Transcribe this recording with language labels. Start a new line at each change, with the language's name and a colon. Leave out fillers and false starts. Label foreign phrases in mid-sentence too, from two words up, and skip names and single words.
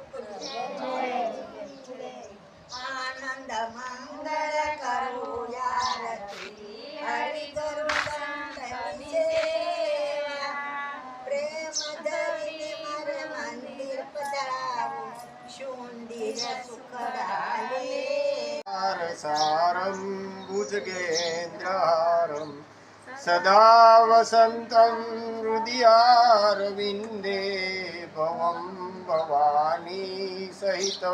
Hindi: आनंद मंगल करो आरती हरि करो संतनि सेवा प्रेम धरि मर मंदिर पधारो शूंदीर सुखदाले
Sanskrit: सारं भुजगेन्द्रहारं सदा वसन्तं हृदयारविन्दे भवं भवानी सहितं